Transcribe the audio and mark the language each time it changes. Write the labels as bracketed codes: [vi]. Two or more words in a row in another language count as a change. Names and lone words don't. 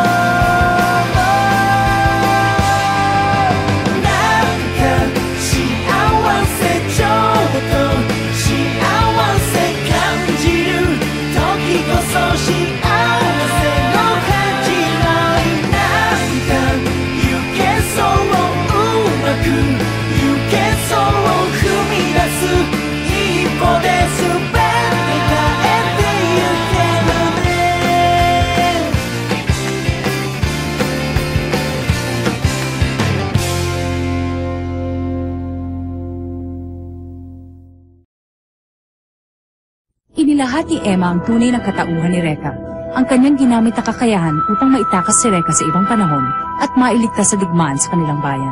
[ja] なんか幸せちょっと幸せ感じる時こそ幸せの始まりなんか行けそううまく行けそう踏み出す一歩で全て変えてゆけるね [tl] Inilahat ni Emma ang tunay na katauhan ni Reka, ang kanyang ginamit na kakayahan upang maitakas si Reka sa ibang panahon at mailigtas sa digmaan sa kanilang bayan.